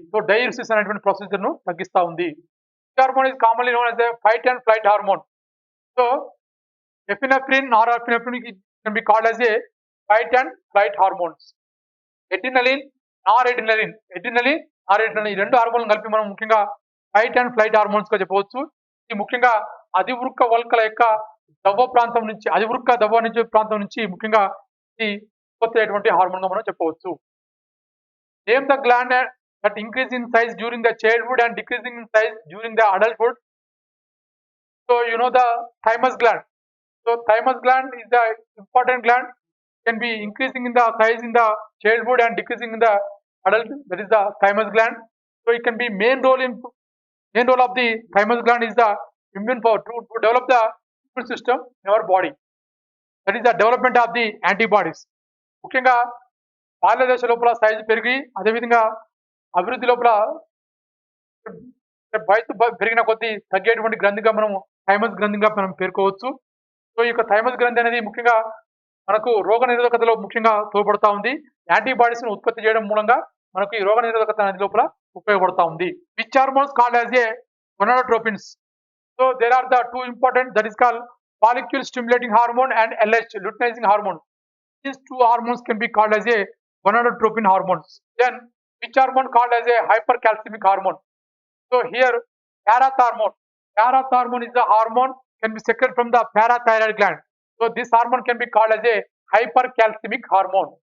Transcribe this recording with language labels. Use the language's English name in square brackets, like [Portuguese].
[Telugu] So diuresis అనేటువంటి procedure ను తగ్గిస్తూ ఉంది. [English] Hormone is commonly known as a fight and flight hormone. So epinephrine, norepinephrine can be called as a fight and flight hormones. [Telugu] Adrenaline, noradrenaline ఈ రెండు హార్మోన్లు కలిపి మనం ముఖ్యంగా ఫైట్ అండ్ ఫ్లైట్ హార్మోన్స్ గా చెప్పవచ్చు. ఇది ముఖ్యంగా అధివృక్క వల్కల యొక్క ప్రాంతం నుంచి ముఖ్యంగా ఈ ఉత్పత్తి అయ్యేటువంటి హార్మోన్ గా మనం చెప్పవచ్చు. [English] Name the gland that increase in size during the childhood and decreasing in size during the adulthood. So you know the thymus gland. So thymus gland is the important gland, can be increasing in the size in the childhood and decreasing in the adult. That is the thymus gland. So it can be main role of the thymus gland is the immune power to develop the immune system in our body. That is the development of the antibodies. [Telugu] ముఖ్యంగా బాల్య దశ లోపల size పెరిగి అదేవిధంగా అభివృద్ధి లోపల వయసు పెరిగిన కొద్దీ తగ్గేటువంటి గ్రంథిగా మనం థైమస్ గ్రంథిగా మనం పేర్కోవచ్చు. సో ఈ యొక్క థైమస్ గ్రంథి అనేది ముఖ్యంగా మనకు రోగ నిరోధకతలో ముఖ్యంగా తోడ్పడతా ఉంది. యాంటీబాడీస్ ను ఉత్పత్తి చేయడం మూలంగా మనకు ఈ రోగ నిరోధకత అనేది లోపల ఉపయోగపడతా ఉంది. [English] Which hormones called as a gonadotropins. So there are the two important, that is called follicle stimulating hormone and LH, luteinizing hormone. These two hormones can be called as a gonadotropin hormones. Then which hormone called as a hypercalcemic hormone? So here parathormone is the hormone can be secreted from the parathyroid gland. So this hormone can be called as a hypercalcemic hormone.